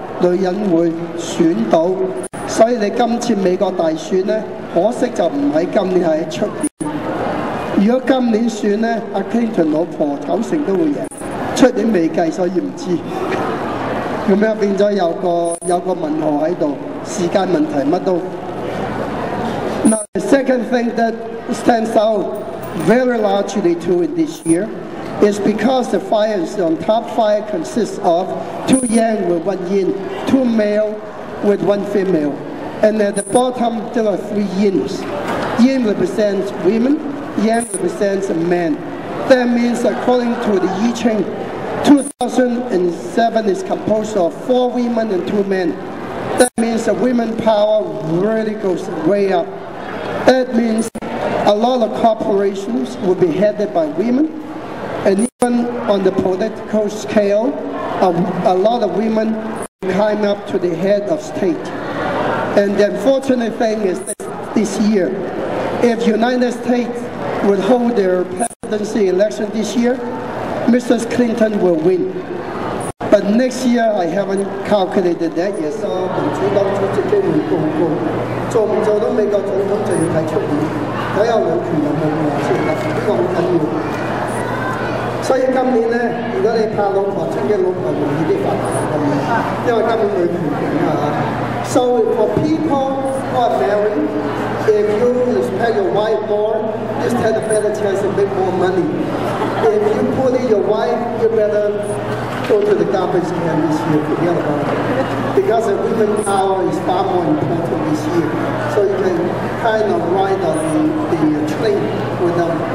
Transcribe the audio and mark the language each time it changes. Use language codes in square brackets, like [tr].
[yue] 女人會選到，所以你今次美國大選呢，可惜就唔喺今年，係喺出年。如果今年選呢，阿 Clinton 老婆90%都會贏，出年未計，所以唔知。咁樣變咗有個問號喺度，時間問題乜都。 [en] Now the second thing that stands out very largely too in this year is because the fires on top 5 consists of 2 yang with 1 yin, 2 male with 1 female, and at the bottom there are 3 yins. Yin represents women, yang represents men. That means according to the I Ching, 2007 is composed of 4 women and 2 men. That means the women power really goes way up. That means a lot of corporations will be headed by women, and even on the political scale, a lot of women climb up to the head of state. And the unfortunate thing is that this year, if United States would hold their presidency election this year, Mrs. Clinton will win. But next year, I haven't calculated that yet. [yue] 民主黨出席機會高唔高？做唔做到美國總統就要睇出年，睇下女權有冇用先得，呢個好緊要。所以今年呢，如果你怕老婆出嘅老婆容易啲發達咁樣，因為今年女權勁啊。 [en] So for people who are married, if you respect your wife more, you stand a better chance to make more money. If you bully your wife, you better go to the garbage can this year, forget about it. Because the women's power is far more important this year. So you can kind of ride on the train with them.